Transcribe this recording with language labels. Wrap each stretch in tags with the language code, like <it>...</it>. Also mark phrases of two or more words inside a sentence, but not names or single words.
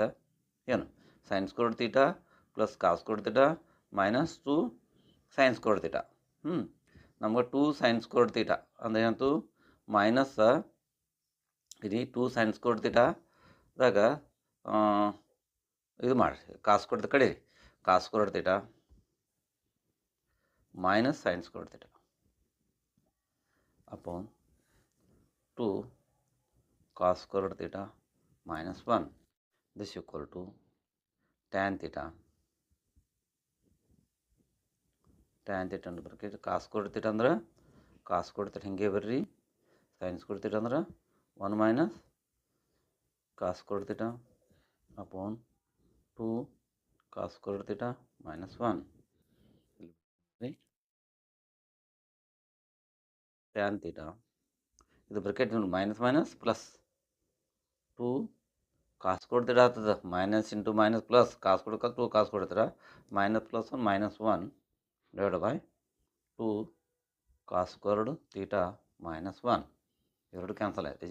<en>ಏನು sin square theta plus cos square theta -2 sin square theta. ನಮ್ಗೆ 2 sin square theta</en> <kn>ಅಂದರೆ ಏನಂತು</kn> <en>minus ಇದು 2 sin square thetaದಾಗ</en> <kn>ಇದು ಮಾಡಿರಿ</kn> <en>cos square theta ಕಡೀರಿ. cos square theta minus sin square theta upon 2 cos square theta minus 1. This equal to tan theta. Tan theta under bracket cos square theta ಅಂದ್ರೆ cos square theta</en> <kn>ಹಿಂಗೆ ಬರ್ರಿ.</kn> <en>sin square theta ಅಂದ್ರೆ 1 minus cos square theta upon 2 cos square theta minus 1. tan theta ಇದು bracket minus minus plus 2 cos square theta ಆಗ್ತದೆ. minus into minus plus cos square 2 cos square theta -1 divide by 2 cos squared theta -1</en> <kn>ಎರಡು ಕ್ಯಾನ್ಸಲ್ ಆಯ್ತು.</kn>